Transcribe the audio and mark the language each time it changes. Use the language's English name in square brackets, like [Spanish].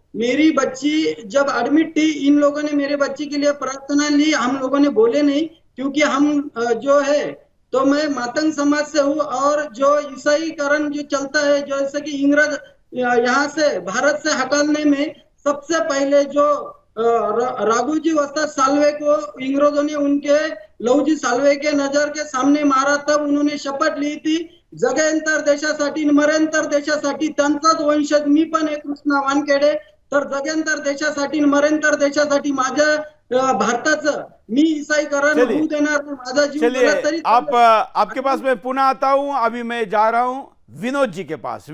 [Hindi] मेरी बच्ची जब एडमिट थी, इन लोगों ने मेरे बच्ची के लिए प्रार्थना ली, हम लोगों ने बोले नहीं, क्योंकि हम जो है तो मैं मातंग समाज से हूँ और जो ईसाईकरण जो चलता है, जैसे कि इंग्रज यहाँ से भारत से हटाने में सबसे पहले जो राघोजी वस्ताद साल्वे को इंग्रजों ने उनके लहुजी साल्वे के नजर के सामने मारा, तब उन्होंने शपथ ली थी [Marathi] जगेंतर देशासाठी मरेंतर देशासाठी। त्यांचाच वंशज मी पण आहे कृष्णा वानखेडे, तर जगेंतर देशासाठी मरेंतर देशासाठी माझ्या भारताचं मी ईसाईकरण होऊ देणार नाही, माझा जीव गेला तरी। [Hindi] आपके पास मैं पुनः आता हूं। अभी मैं जा रहा हूं विनोद जी के पास।